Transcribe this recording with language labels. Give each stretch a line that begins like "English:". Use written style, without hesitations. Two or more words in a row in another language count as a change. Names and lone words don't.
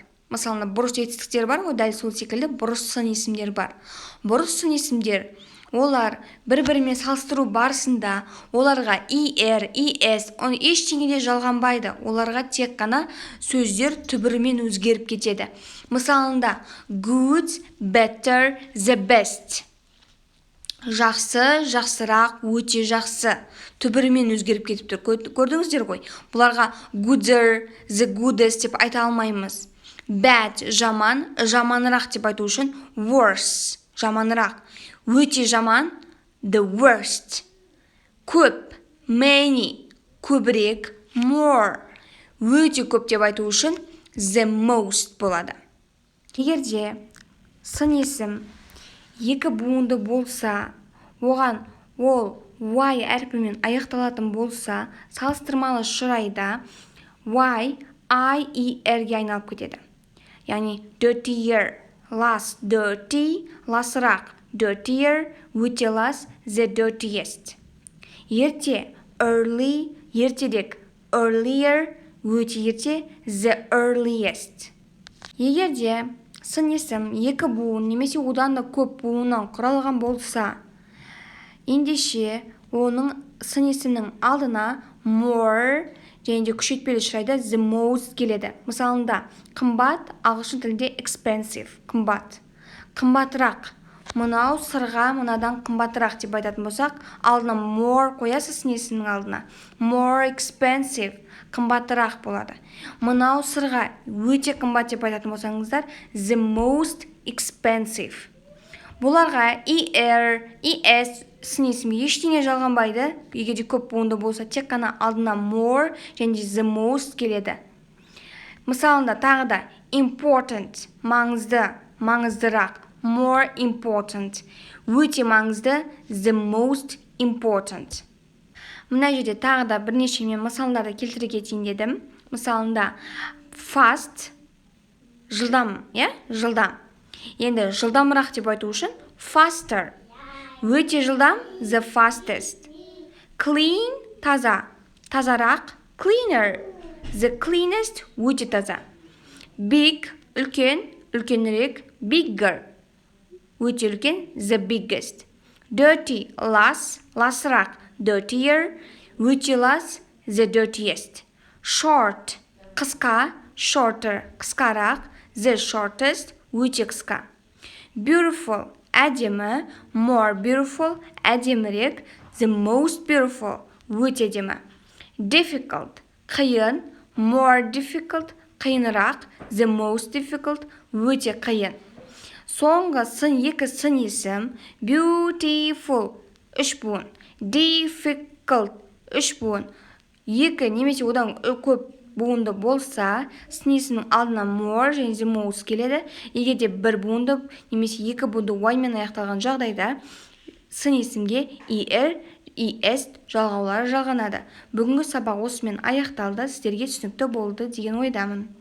Kazakh: Мысалы, бұрыс жетістіктер бар ғой, дәл сол секілді бұрыс сын есімдер бар. Бұрыс сын есімдер, олар бір-бірімен салыстыру барысында оларға
English: er, es,
Kazakh: оны ештеңеде жалғанбайды. Оларға тек қана сөздер түбірімен өзгеріп кетеді.
English: Мысалында good, better, the best.
Kazakh: Жақсы, жақсырақ, өте жақсы. Түбірімен өзгеріп кетіп тұр. Көрдіңіздер ғой? Бұларға
English: gooder, the goodest
Kazakh: деп айта алмаймыз. Bad, жаман, жаманырақ деп айту үшін worse, жаманырақ. Өте жаман,
English: the worst.
Kazakh: Көп, many, көбірек, more. Өте көп деп айту үшін
English: the most
Kazakh: болады. Егерде сын есім екі буынды болса, оған ол y әрпімен аяқталатын болса, салыстырмалы шырайда y, erге айналып кетеді.
English: Яғни dirtier, less, dirty,
Kazakh: ласырақ, dirtier, өте лас,
English: the dirtiest.
Kazakh: Ерте, early, ертедек, earlier, өте ерте,
English: the earliest.
Kazakh: Егерде сын есім екі буын немесе одан да көп буыннан құралған болса, ендеше оның сын есімнің алдына more және де күшейтпелі шырайда
English: the most
Kazakh: келеді. Мысалында, қымбат ағылшын тілінде expensive, қымбат. Қымбатырақ. Мынау сырға мынадан қымбатырақ деп айтатын болсақ, алдына more қоясыз сын есімнің алдына.
English: More expensive,
Kazakh: қымбатырақ болады. Мынау сырға өте қымбат деп айтатын болсаңыздар,
English: the most expensive.
Kazakh: Бұларға
English: er, es
Kazakh: сын есімге ештеңе жалғанбайды. Егерде көп буынды болса, тек қана алдына more және
English: the most
Kazakh: келеді. Мысалында тағы да important, маңызды, маңыздырақ,
English: more important,
Kazakh: өте маңызды,
English: the most important.
Kazakh: Мына жерде тағы да бірнеше мен мысалдарды келтіре кетейін дедім. Мысалында fast, жылдам, жылдам. Енді жылдамырақ деп айту үшін faster. Өте жылдам,
English: the fastest. Clean,
Kazakh: таза, тазарақ,
English: cleaner, the cleanest,
Kazakh: өте таза. Big, үлкен, үлкенірек, bigger, өте үлкен,
English: the biggest. Dirty,
Kazakh: лас, ласырақ, dirtier, өте лас,
English: the dirtiest. Short,
Kazakh: қысқа, shorter, қысқарақ,
English: the shortest,
Kazakh: өте қысқа. Beautiful, әдемі,
English: more beautiful, әдемірек, the most beautiful,
Kazakh: өте әдемі.
English: Difficult, қиын, more difficult, қиынырақ, the most difficult,
Kazakh: өте қиын. Соңғы екі сын есім beautiful, 3 буын, difficult, 3 буын, 2 немесе одан көп буынды болса, сын есімнің алдына more және
English: the most
Kazakh: келеді. Егер де 1 буынды немесе 2 буынды y мен аяқталған жағдайда сын есімге
English: er, es
Kazakh: жалғаулары жалғанады. Бүгінгі сабақ осымен аяқталды. Сіздерге түсінікті болды деген ойдамын.